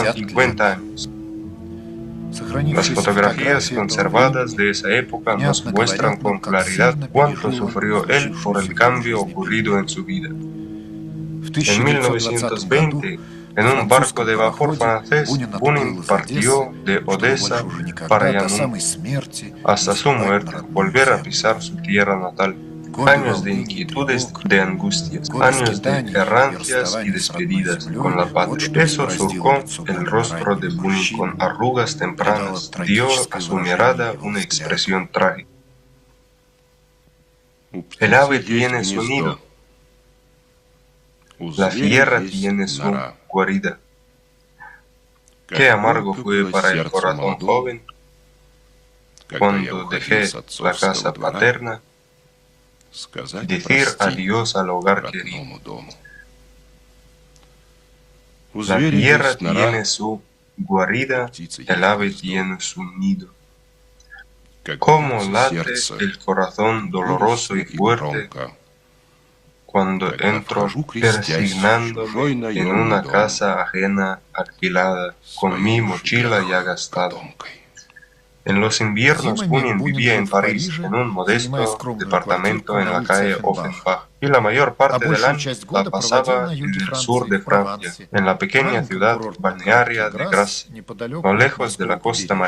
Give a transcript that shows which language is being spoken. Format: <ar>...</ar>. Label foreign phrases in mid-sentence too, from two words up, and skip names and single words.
<es>50 50 años. Las</es> <ru>Сохранившиеся</ru> <es>fotografías</es> <ru>фотографии этого</ru> <es>conservadas</es> <ru>времени</ru> <es>de esa época nos</es> <ru>понятно</ru> <es>muestran</es> <ru>говорят</ru> <es>con</es> <ru>нам, как</ru> <es>claridad</es> <ru>сильно</ru> <es>cuánto</es> <ru>пережил он</ru> <es>sufrió él por el</es> <ru>случившуюся в его</ru> <es>cambio</es> <ru>жизни</ru> <es>ocurrido en</es> <ru>перемену.</ru> <es>su vida.</es> <ru>В</ru> <es>En</es> <ru>1920 году</ru> <es>1920,</es> <ru>на</ru> <es>en un barco</es> <ru>французском</ru> <es>de vapor</es> <ru>пароходе</ru> <es>francés,</es> <ru>Бунин</ru> <es>Bunin</es> <ru>отплыл из Одессы,</ru> <es>partió de</es> <ru>чтобы</ru> <es>Odessa</es> <ru>больше уже</ru> <es>para</es> <ru>никогда до Yanum самой смерти</ru> <es>hasta</es> <ru>не</ru> <es>su</es> <ru>ступать на</ru> <es>muerte,</es> <ru>родную</ru> <es>volver a</es> <ru>землю.</ru> <es>pisar su tierra natal.</es> <ru>Годы</ru> <es>Años de</es> <ru>волнений и</ru> <es>inquietudes,</es> <ru>тревог,</ru> <es>de angustias,</es> <ru>годы</ru> <es>años de</es> <ru>скитаний и</ru> <es>errancias y</es> <ru>расставаний с родной</ru> <es>despedidas</es> <ru>землей,</ru> <es>con la</es> <ru>вот</ru> <es>patria.</es> <ru>что</ru> <es>Eso</es> <ru>избороздило</ru> <es>surcó</es> <ru>лицо</ru> <es>el</es> <ru>Бунина</ru> <es>rostro de</es> <ru>ранними</ru> <es>Bunin con</es> <ru>морщинами,</ru> <es>arrugas</es> <ru>придало</ru> <es>tempranas, dio a</es> <ru>трагическое</ru> <es>su</es> <ru>выражение</ru> <es>mirada</es> <ru>его</ru> <es>una</es> <ru>взгляду.</ru> <es>expresión trágica.</es> <ru>У</ru> <es>El</es> <ru>птицы</ru> <es>ave</es> <ru>есть</ru> <es>tiene su</es> <ru>гнездо,</ru> <es>nido,</es> <ru>у</ru> <es>la</es> <ru>зверя</ru> <es>fiera</es> <ru>есть</ru> <es>tiene su</es> <ru>нора.</ru> <es>guarida.</es> <ru>Как</ru> <es>Qué amargo</es> <ru>горько</ru> <es>fue</es> <ru>было</ru> <es>para el</es> <ru>сердцу</ru> <es>corazón</es> <ru>молодому,</ru> <es>joven</es> <ru>когда я</ru> <es>cuando</es> <ru>уходил</ru> <es>dejé</es> <ru>с</ru> <es>la</es> <ru>отцовского</ru> <es>casa</es> <ru>двора,</ru> <es>paterna y</es> <ru>сказать</ru> <es>decir</es> <ru>прости</ru> <es>adiós al hogar querido.</es> <ru>родному дому. У</ru> <es>La</es> <ru>зверя</ru> <es>fiera</es> <ru>есть нора,</ru> <es>tiene su guarida,</es> <ru>у птицы</ru> <es>el</es> <ru>есть</ru> <es>ave</es> <ru>гнездо.</ru> <es>tiene su nido.</es> <ru>Как</ru> <es>Cómo</es> <ru>бьется</ru> <es>late</es> <ru>сердце,</ru> <es>el corazón doloroso y</es> <ru>горестно и</ru> <es>fuerte</es> <ru>громко,</ru> <es>cuando</es> <ru>когда</ru> <es>entro</es> <ru>вхожу, крестясь, в чужой</ru> <es>persignándome en</es> <ru>наемный</ru> <es>una</es> <ru>дом,</ru> <es>casa ajena alquilada, con mi</es> <ru>своей</ru> <es>mochila</es> <ru>души</ru> <es>ya</es> <ru>грех</ru> <es>gastada.</es> <ru>котомкой.</ru> <es>En los inviernos,</es> <ru>Зимами</ru> <es>Bunin</es> <ru>Бунин</ru> <es>vivía</es> <ru>жил</ru> <es>en</es> <ru>в</ru> <es>París,</es> <ru>Париже,</ru> <es>en un</es> <ru>занимая</ru> <es>modesto</es> <ru>скромную</ru> <es>departamento</es> <ru>квартирку</ru> <es>en</es> <ru>на</ru> <es>la</es> <ru>улице</ru> <es>calle</es> <ru>Оффенбах.</ru> <es>Offenbach, y la mayor</es> <ru>А</ru> <es>parte del</es> <ru>большую</ru> <es>año</es> <ru>часть</ru> <es>la</es> <ru>года проводил</ru> <es>pasaba</es> <ru>на</ru> <es>en</es> <ru>юге</ru> <es>el sur</es> <ru>Франции,</ru> <es>de</es> <ru>в</ru> <es>Francia,</es> <ru>Провансе,</ru> <es>en la</es> <ru>в</ru> <es>pequeña</es> <ru>маленьком</ru> <es>ciudad</es> <ru>курортном</ru> <es>balnearia</es> <ru>городке</ru> <es>de</es> <ru>Грасс,</ru> <es>Grasse,</es> <ru>неподалеку</ru> <es>no</es> <ru>от</ru> <es>lejos de la</es> <ru>морского</ru> <es>costa</es> <ru>побережья.</ru>